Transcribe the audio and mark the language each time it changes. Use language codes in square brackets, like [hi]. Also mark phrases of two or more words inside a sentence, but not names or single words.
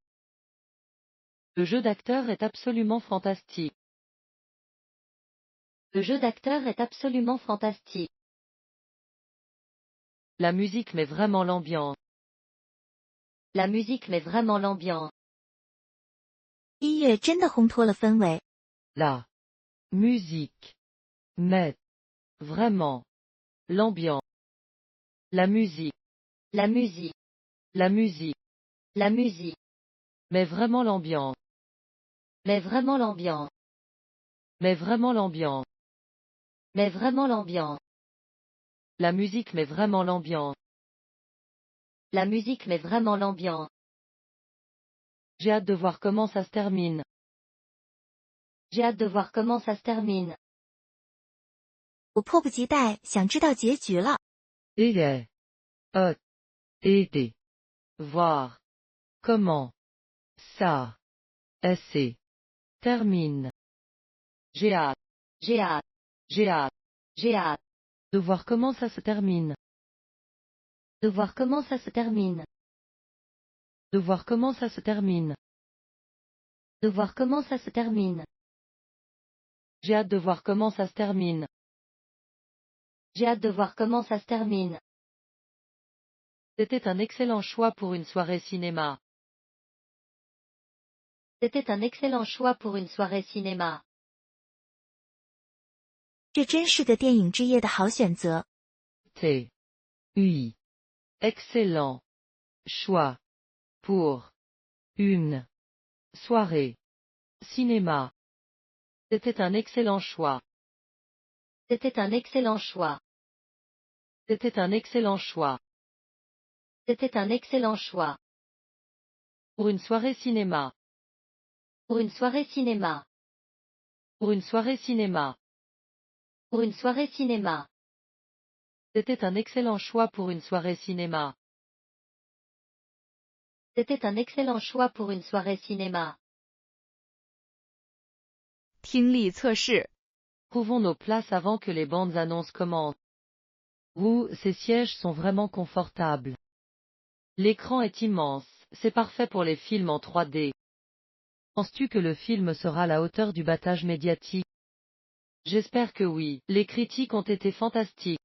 [fr] Le jeu d'acteur est absolument fantastique. Le jeu d'acteur est absolument fantastique. La musique met vraiment l'ambiance. La musique met vraiment l'ambiance. [zh] 音乐真的烘托了氛围。 [fr] La musique met vraiment l'ambiance. La musique, La musique. la musique La musique. met vraiment l'ambiance. Met vraiment l'ambiance. Met vraiment l'ambiance. Met vraiment l'ambiance. La musique met vraiment l'ambiance. La musique met vraiment l'ambiance. J'ai hâte de voir comment ça se termine. J'ai hâte de voir comment ça se termine. [zh] 我迫不及待想知道结局了。 [fr] Et hâte. Aider. Voir. Comment. Ça. Se. Termine. J'ai hâte. J'ai hâte. J'ai hâte. J'ai hâte De voir comment ça se termine. de voir comment ça se termine. De voir comment ça se termine. De voir comment ça se termine. J'ai hâte de voir comment ça se termine. J'ai hâte de voir comment ça se termine. C'était un excellent choix pour une soirée cinéma. C'était un excellent choix pour une soirée cinéma. [zh] 这真是个电影之夜的好选择。 [fr] T. Oui. Excellent. Choix. Pour. Une. Soirée. Cinéma. C'était un excellent choix. C'était un excellent choix. C'était un excellent choix. C'était un excellent choix. Pour une soirée cinéma. Pour une soirée cinéma. Pour une soirée cinéma. Pour une soirée cinéma. C'était un excellent choix pour une soirée cinéma. C'était un excellent choix pour une soirée cinéma. [zh] 听力测试。 [fr] Trouvons nos places avant que les bandes annonces commencent. Ouh, ces sièges sont vraiment confortables. L'écran est immense, c'est parfait pour les films en 3D. Penses-tu que le film sera à la hauteur du battage médiatique? J'espère que oui, les critiques ont été fantastiques.